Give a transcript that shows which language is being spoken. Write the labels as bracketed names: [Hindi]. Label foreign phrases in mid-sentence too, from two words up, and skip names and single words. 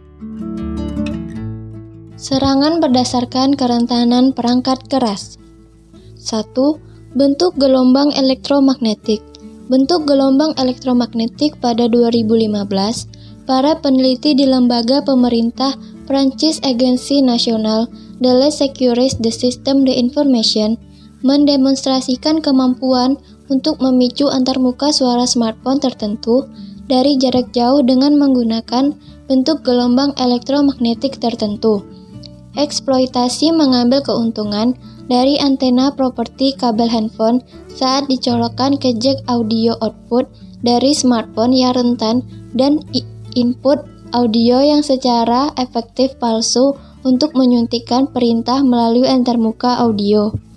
[Indonesian] Serangan berdasarkan kerentanan perangkat keras. 1. Bentuk gelombang elektromagnetik. Bentuk gelombang elektromagnetik pada 2015, para peneliti di lembaga pemerintah Prancis Agency Nationale de la Sécurité des Systèmes d'Information mendemonstrasikan kemampuan untuk memicu antarmuka suara smartphone tertentu dari jarak jauh dengan menggunakan bentuk gelombang elektromagnetik tertentu. Eksploitasi mengambil keuntungan dari antena properti kabel handphone saat dicolokkan ke jack [English] audio output [Indonesian] dari smartphone yang rentan dan input audio yang secara efektif palsu untuk menyuntikkan perintah melalui antarmuka audio.